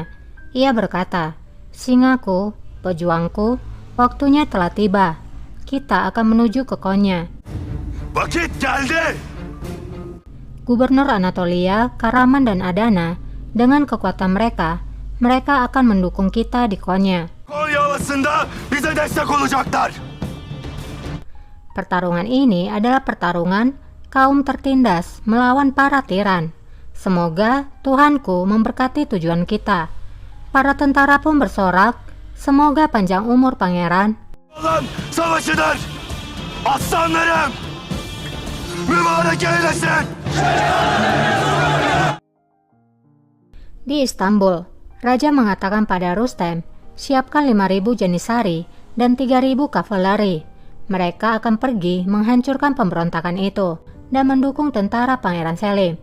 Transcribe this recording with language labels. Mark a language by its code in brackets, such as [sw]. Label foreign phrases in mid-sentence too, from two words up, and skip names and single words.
[id] Ia berkata, "Singaku, pejuangku, waktunya telah tiba. Kita akan menuju ke Konya." [tr] Vakit geldi! [id] Gubernur Anatolia, Karaman, dan Adana, dengan kekuatan mereka akan mendukung kita di Konya. [tr] Konya Ovası'nda bize destek olacaklar. [id] Pertarungan ini adalah pertarungan kaum tertindas melawan para tiran. Semoga Tuhanku memberkati tujuan kita. Para tentara pun bersorak, semoga panjang umur pangeran. [tr] Olan savaşıdır! Aslanlarım! Mübarek eylesin! [id] Di Istanbul, Raja mengatakan pada Rustem, siapkan 5.000 janisari dan 3.000 kavaleri. Mereka akan pergi menghancurkan pemberontakan itu dan mendukung tentara Pangeran Selim.